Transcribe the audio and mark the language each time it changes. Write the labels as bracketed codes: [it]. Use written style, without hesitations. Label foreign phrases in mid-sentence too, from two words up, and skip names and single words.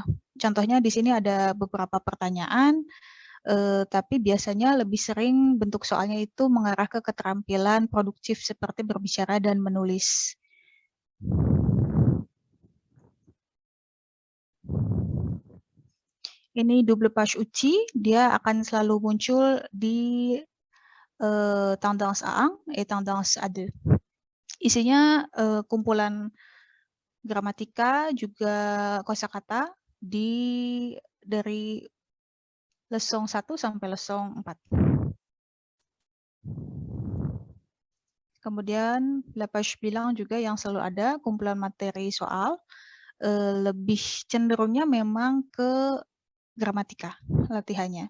[id] Contohnya di sini ada beberapa pertanyaan, tapi biasanya lebih sering bentuk soalnya itu mengarah ke keterampilan produktif seperti berbicara dan menulis. Ini [fr] double page outil, [id] dia akan selalu muncul di [fr] tendance A1 et tendance A2. [id] Isinya kumpulan gramatika juga kosakata dari leçon 1 sampai leçon 4. Kemudian [fr] la page [id] bilang juga yang selalu ada kumpulan materi soal, lebih cenderungnya memang ke gramatika latihannya.